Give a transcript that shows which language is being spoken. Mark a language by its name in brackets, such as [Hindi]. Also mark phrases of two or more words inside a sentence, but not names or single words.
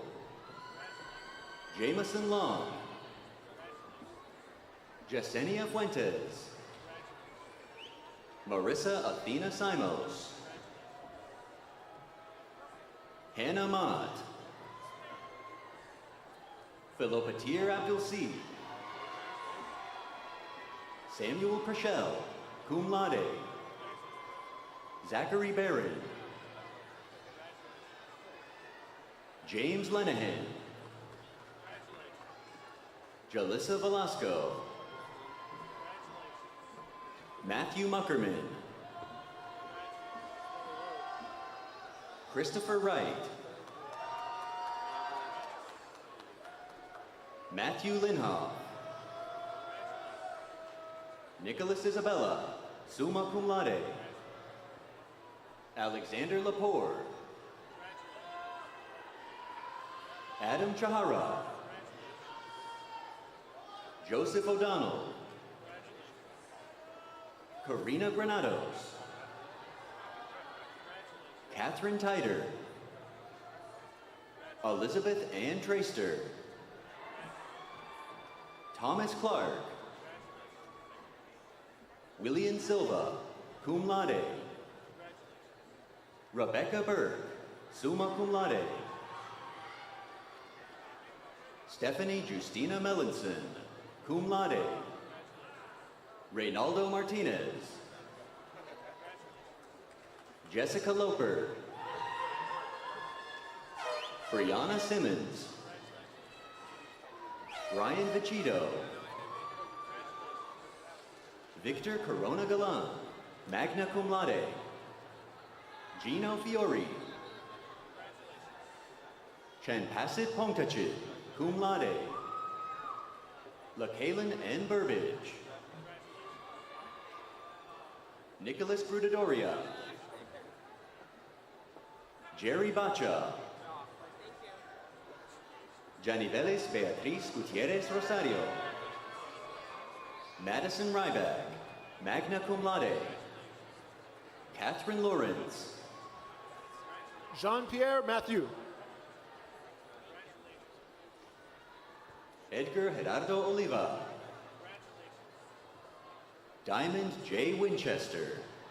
[English] Jameson Long. Yesenia Fuentes. Marissa Athena Simos. Hannah Mott. Philopatir Abdul C. Samuel Prashel, [Latin] cum laude. [English] Zachary Barron. James Lenahan. Jalissa Velasco. Matthew Muckerman. Christopher Wright. Matthew Linhoff. Nicholas Isabella, [Latin] summa cum laude. [English] Alexander Lepore. Adam Chahara. Joseph O'Donnell. Karina Granados. Catherine Tyder. Elizabeth Ann Traster. Thomas Clark. William Silva, [Latin] cum laude. [English] Rebecca Burke, [Latin] summa cum laude. [English] Stephanie Justina Mellinson, [Latin] cum laude. [English] Reynaldo Martinez. Jessica Loper. Brianna Simmons. Ryan Vecchito. Victor Corona Galan, [Latin] magna cum laude. [English] Gino Fiori. Chanpasit Pongtachit, [Latin] cum laude. [English] LaKaylin N. Burbage. Nicholas Brudadoria. Jerry Bacha. Janiveles Beatriz Gutierrez Rosario. Madison Ryback, [Latin] magna cum laude. [English] Catherine Lawrence. Jean-Pierre Mathieu. Edgar Gerardo Oliva. Diamond J. Winchester.